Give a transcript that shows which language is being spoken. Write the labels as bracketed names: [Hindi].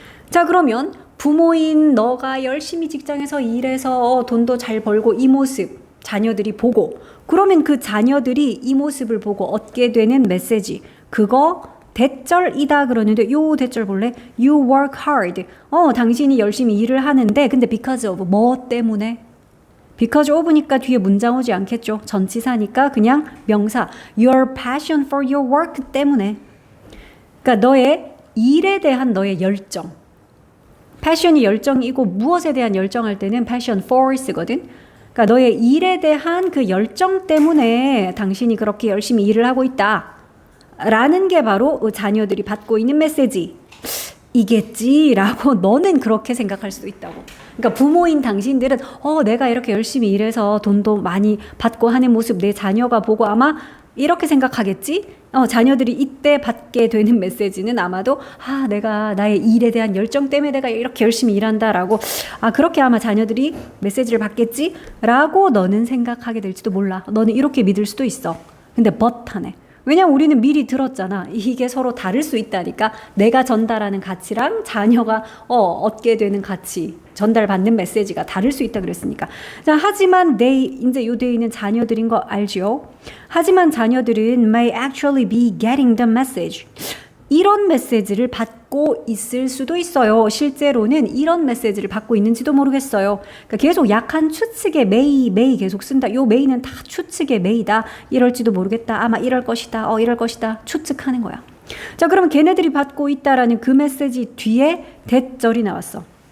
[Korean] 자, 그러면 부모인 너가 열심히 직장에서 일해서 돈도 잘 벌고 이 모습 자녀들이 보고 그러면 그 자녀들이 이 모습을 보고 얻게 되는 메시지 그거 대절이다 그러는데 요 대절 볼래? [English] You work hard. [Korean] 당신이 열심히 일을 하는데 근데 because of 뭐 때문에? because of니까 뒤에 문장 오지 않겠죠. 전치사니까 그냥 명사 [English] your passion for your work [Korean] 때문에. 그러니까 너의 일에 대한 너의 열정. passion이 열정이고 무엇에 대한 열정할 때는 passion for 쓰거든. 그러니까 너의 일에 대한 그 열정 때문에 당신이 그렇게 열심히 일을 하고 있다. 라는 게 바로 자녀들이 받고 있는 메시지. 이겠지라고 너는 그렇게 생각할 수도 있다고. 그러니까 부모인 당신들은 내가 이렇게 열심히 일해서 돈도 많이 받고 하는 모습 내 자녀가 보고 아마 이렇게 생각하겠지? 자녀들이 이때 받게 되는 메시지는 아마도 내가 나의 일에 대한 열정 때문에 내가 이렇게 열심히 일한다라고 그렇게 아마 자녀들이 메시지를 받겠지? 라고 너는 생각하게 될지도 몰라. 너는 이렇게 믿을 수도 있어. 근데 but 하네. 왜냐면 우리는 미리 들었잖아. 이게 서로 다를 수 있다니까. 내가 전달하는 가치랑 자녀가 얻게 되는 가치, 전달받는 메시지가 다를 수 있다 그랬으니까. 자, 하지만 이제 요 데이는 자녀들인 거 알죠? 하지만 자녀들은 [English] may actually be getting the message. [Korean] 이런 메시지를 받고 있을 수도 있어요. 실제로는 이런 메시지를 받고 있는지도 모르겠어요. 그러니까 계속 약한 추측의 may 계속 쓴다. 요 may는 다 추측의 may다. 이럴지도 모르겠다. 아마 이럴 것이다. 이럴 것이다. 추측하는 거야. 자, 그러면 걔네들이 받고 있다라는 그 메시지 뒤에 대절이 나왔어.